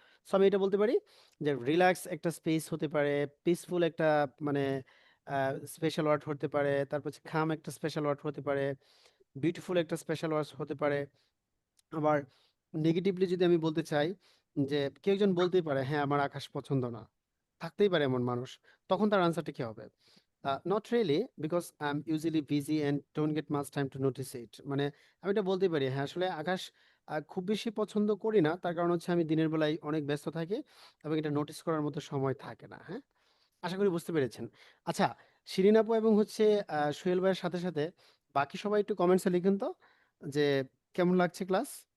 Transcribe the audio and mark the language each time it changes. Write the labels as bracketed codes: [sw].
[bn] So আমি এটা বলতে পারি যে রিল্যাক্স একটা স্পেস হতে পারে, পিসফুল একটা মানে স্পেশাল ওয়ার্ড হতে পারে, তারপর হচ্ছে খাম একটা স্পেশাল ওয়ার্ড হতে পারে, বিউটিফুল একটা স্পেশাল ওয়ার্ড হতে পারে। আবার নেগেটিভলি যদি আমি বলতে চাই যে কেউ একজন বলতেই পারে হ্যাঁ আমার আকাশ পছন্দ না, থাকতেই পারে এমন মানুষ, তখন তার আনসারটা কি হবে? [en] Not really, because I'm usually busy and don't get much time to notice it. [bn] মানে আমি এটা বলতে পারি, হ্যাঁ আসলে আকাশ খুব বেশি পছন্দ করি না, তার কারণ হচ্ছে আমি দিনের বেলায় অনেক ব্যস্ত থাকি এবং এটা নোটিস করার মতো সময় থাকে না। হ্যাঁ, আশা করি বুঝতে পেরেছেন। আচ্ছা, শিরিন আপু এবং হচ্ছে সোহেল ভাইয়ের সাথে সাথে বাকি সবাই একটু কমেন্টসে লিখুন তো যে কেমন লাগছে ক্লাস।